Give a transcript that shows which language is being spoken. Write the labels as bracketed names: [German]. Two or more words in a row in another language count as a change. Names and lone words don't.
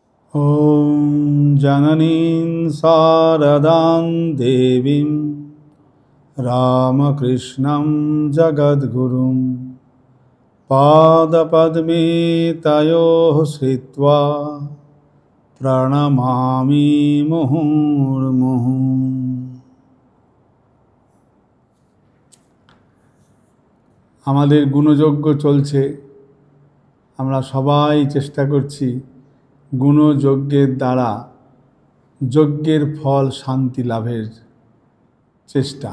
[Sanskrit] ॐ जननीं शारदां देवीं रामकृष्णं जगद्गुरुं पादपद्मे तयोः श्रित्वा प्रणमामि मुहुर्मुहुः। [Bangla] আমাদের গুণযজ্ঞ চলছে, আমরা সবাই চেষ্টা করছি গুণযজ্ঞের দ্বারা যজ্ঞের ফল শান্তি লাভের চেষ্টা।